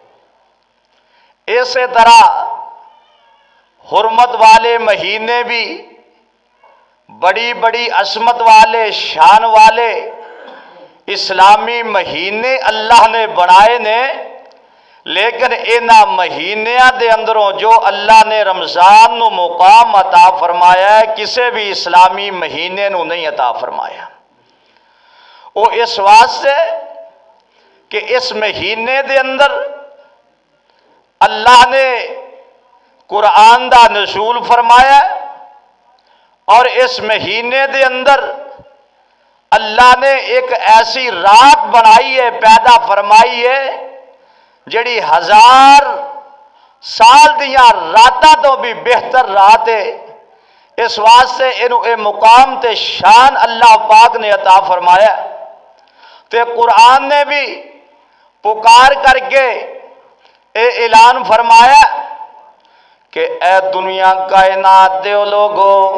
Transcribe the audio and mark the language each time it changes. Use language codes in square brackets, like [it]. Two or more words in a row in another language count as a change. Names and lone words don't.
[pa] اسی طرح حرمت والے مہینے بھی بڑی بڑی عظمت والے شان والے اسلامی مہینے اللہ نے بنائے نے، لیکن انہاں مہینیاں دے اندروں جو اللہ نے رمضان نو مقام عطا فرمایا ہے کسے بھی اسلامی مہینے نو نہیں عطا فرمایا۔ وہ اس واسطے کہ اس مہینے دے اندر اللہ نے قرآن دا نزول فرمایا، اور اس مہینے دے اندر اللہ نے ایک ایسی رات بنائی ہے، پیدا فرمائی ہے، جڑی 1000 سال دیاں راتاں تو بھی بہتر رات ہے۔ اس واسطے انہوں اے مقام تے شان اللہ پاک نے عطا فرمایا، تے قرآن نے بھی پکار کر کے اے اعلان فرمایا کہ اے دنیا کائنات دے لوگو،